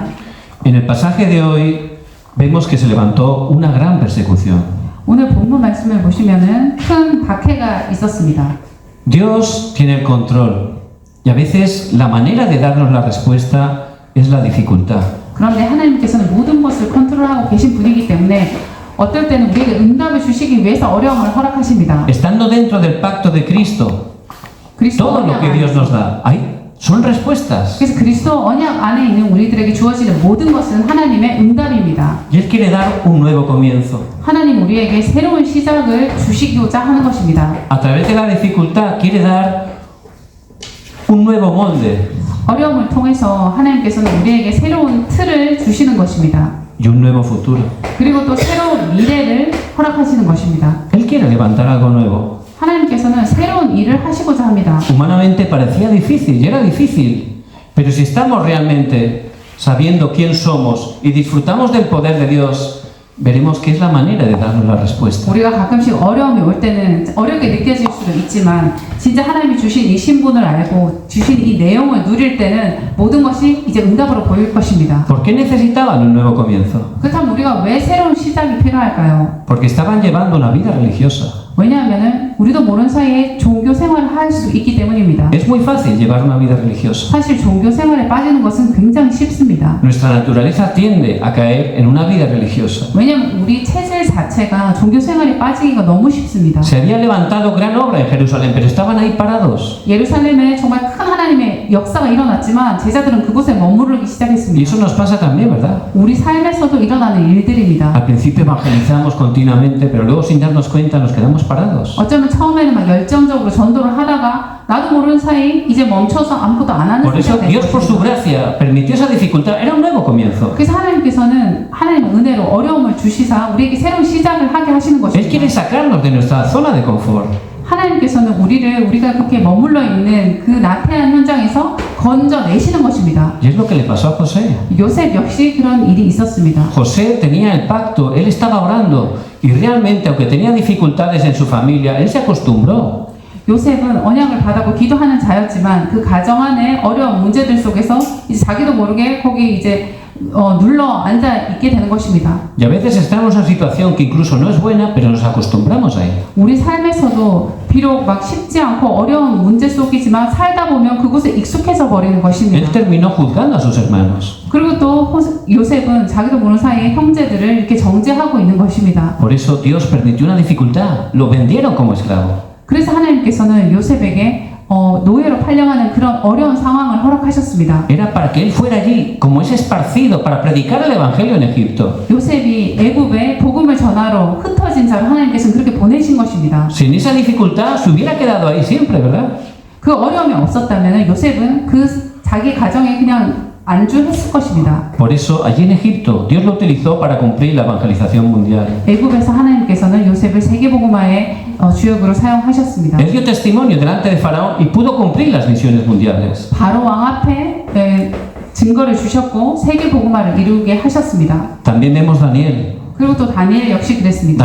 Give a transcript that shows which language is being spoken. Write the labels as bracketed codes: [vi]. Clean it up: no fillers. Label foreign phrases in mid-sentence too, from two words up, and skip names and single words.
[es] En el pasaje de hoy vemos que se levantó una gran persecución. [ko] 오늘 본문 말씀을 보시면은 큰 박해가 있었습니다. [es] Dios tiene el control y a veces la manera de darnos la respuesta es la dificultad. [ko] 그런데 하나님께서는 모든 것을 컨트롤하고 계신 분이기 때문에 어떨 때는 우리에게 응답을 주시기 위해서 어려움을 허락하십니다. [es] Estando dentro del pacto de Cristo, [ko] 그리스도 [es] todo lo [ko] 언약 [es] que Dios [ko] 안에 [es] nos da, ahí son respuestas. [ko] 그래서 그리스도 언약 안에 있는 우리들에게 주어지는 모든 것은 하나님의 응답입니다. [es] Y Él quiere dar un nuevo comienzo. [ko] 하나님 우리에게 새로운 시작을 주시고자 하는 것입니다. [es] A través de la dificultad quiere dar un nuevo molde [ko] 어려움을 통해서 하나님께서는 우리에게 새로운 틀을 주시는 것입니다. [es] y un nuevo futuro. [ko] 그리고 또 새로운 미래를 허락하시는 것입니다. [es] Él quiere levantar algo nuevo. [ko] 하나님께서는 새로운 일을 하시고자 합니다. [es] Humanamente parecía difícil y era difícil, pero si estamos realmente sabiendo quién somos y disfrutamos del poder de Dios, veremos qué es la manera de darnos la respuesta. [ko] 우리가 가끔씩 어려움이 올 때는 어렵게 느껴질 수도 있지만 진짜 하나님이 주신 이 신분을 알고 주신 이 내용을 누릴 때는 모든 것이 이제 응답으로 보일 것입니다. [es] ¿Por qué necesitaban un nuevo comienzo? [ko] 그렇다면 우리가 왜 새로운 시작이 필요할까요? [es] Porque estaban llevando una vida religiosa. [ko] 왜냐하면 우리도 모르는 사이에 종교 생활을 할 수 있기 때문입니다. [es] Es muy fácil llevar una vida religiosa. [ko] 사실 종교 생활에 빠지는 것은 굉장히 쉽습니다. [es] Nuestra naturaleza tiende a caer en una vida religiosa. [ko] 왜냐하면 우리 체질 자체가 종교 생활에 빠지기가 너무 쉽습니다. [es] Se había levantado gran obra en Jerusalén, pero estaban ahí parados. [ko] 예루살렘에 정말 큰 하나님의 역사가 일어났지만 제자들은 그곳에 머무르기 [es] Y [ko] 시작했습니다. [es] eso nos pasa también, ¿verdad? [ko] 우리 삶에서도 일어나는 일들입니다. [es] Al principio evangelizamos continuamente, pero luego sin darnos cuenta nos quedamos parados. [ko] 어쩌면 처음에는 막 열정적으로 전도를 하다가 나도 모르는 사이 이제 멈춰서 아무것도 안 하는 [es] Por eso [ko] 상태가 [es] Dios por su [ko] 됐습니다. [es] gracia permitió esa dificultad. Era un nuevo comienzo. [ko] 그래서 하나님께서는 하나님의 은혜로 어려움을 주시사 우리에게 새로운 시작을 하게 하시는 [es] Él quiere [ko] 것입니다. [es] sacarnos de nuestra zona de confort. [ko] 하나님께서는 우리가 그렇게 머물러 있는 그 나태한 현장에서 건져내시는 것입니다. [es] Y es lo que le pasó a José. [ko] 요셉 역시 그런 일이 있었습니다. [es] José tenía el pacto, él estaba orando y realmente, aunque tenía dificultades en su familia, él se acostumbró. [ko] 요셉은 언약을 받았고 기도하는 자였지만 그 가정 안에 어려운 문제들 속에서 이제 자기도 모르게 거기 이제 눌러 앉아 있게 되는 것입니다. [es] Y a veces estamos en una situación que incluso no es buena, pero nos acostumbramos a ella. [ko] 우리 삶에서도 비록 막 쉽지 않고 어려운 문제 속이지만 살다 보면 그곳에 익숙해져 버리는 [es] Él [ko] 것입니다. [es] terminó juzgando a sus hermanos. [ko] 그리고 또 요셉은 자기도 모르는 사이에 형제들을 이렇게 정죄하고 있는 것입니다. [es] Por eso Dios permitió una dificultad. Lo vendieron como esclavo. [ko] 그래서 하나님께서는 요셉에게 노예로 팔려가는 그런 어려운 상황을 허락하셨습니다. [es] Era para que él fuera allí, como es esparcido, para predicar el evangelio en Egipto. [ko] 요셉이 애굽에 복음을 전하러 흩어진 자로 하나님께서는 그렇게 보내신 것입니다. [es] Sin esa dificultad se hubiera quedado ahí siempre, ¿verdad? [ko] 그 어려움이 없었다면 요셉은 그 자기 가정에 그냥 안주했을 것입니다. [es] Por eso allí en Egipto Dios lo utilizó para cumplir la evangelización mundial. [ko] 애굽에서 하나님께서는 요셉을 세계복음화의 주역으로 사용하셨습니다. [es] Él dio testimonio delante de Faraón y pudo cumplir las misiones mundiales. [ko] 바로 왕 앞에 증거를 주셨고 세계복음화를 이루게 하셨습니다. [es] También vemos Daniel. [ko] 그리고 또 다니엘 역시 그랬습니다.